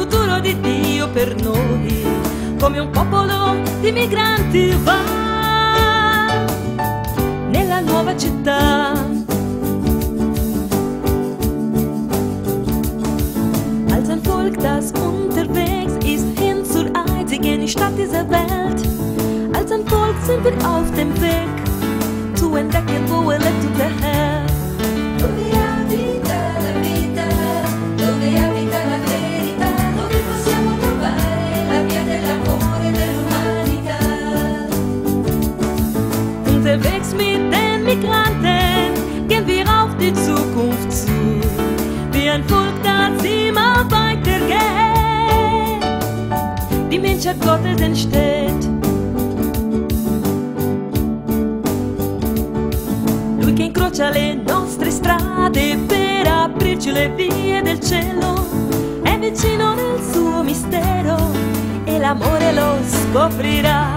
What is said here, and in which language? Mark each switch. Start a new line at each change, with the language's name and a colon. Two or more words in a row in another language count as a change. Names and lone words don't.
Italian: futuro di Dio per noi, come un popolo di migranti va nella nuova città.
German: Als ein Volk, das unterwegs ist hin zur einzigen Stadt dieser Welt, als ein Volk sind wir auf dem Weg zu entdecken, wo lebt unser Herr.
Italian: Dove abita la vita, dove abita la verità, dove possiamo trovare la via dell'amore e dell'umanità.
German: Unterwegs mit den Migranten gehen wir auf die Zukunft zu, wie ein Volk, das immer weitergeht, die Menschheit Gottes entsteht.
Italian: Lui che incrocia le nostre strade per aprirci le vie del cielo, è vicino nel suo mistero e l'amore lo scoprirà.